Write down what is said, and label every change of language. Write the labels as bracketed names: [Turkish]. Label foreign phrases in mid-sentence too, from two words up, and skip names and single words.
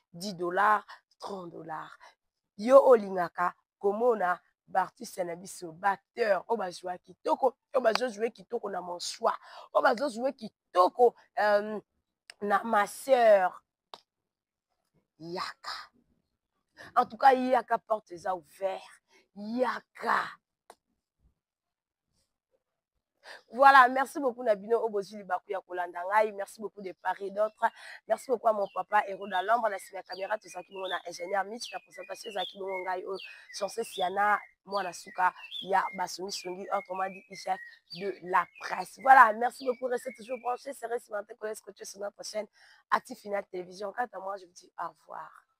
[French] Dix dollars, trente dollars. [Lingala] yo olingaka komona baartiste na biso, baacteur, oyo bazwa kitoko, oyo bazozwe kitoko na monswa, oyo bazozwe kitoko, euh, na [French] ma sœur. [Lingala] Yaka. [French] En tout cas, yaka, porte eza ouvert. [Lingala] Yaka. [French] Voilà, merci beaucoup [Lingala] na bino oyo bozwi libaku ya kolanda ngai. [French] Merci beaucoup de part et d'autre. Merci beaucoup à mon papa Héros dans l'ombre, [Lingala] na nsima ya caméra, tozalaki bongo na ingénieur Mitch, na présentation ezalaki bongo ngai oyo, Chance Siana, mwana suka ya basungi-sungi, [French] autrement dit, Isaac de la presse. Voilà, merci beaucoup, restez toujours branchés, c'est resté maintenant que vous scotché sur notre chaîne Active Final Télévision. Quant à moi, je vous dis au revoir.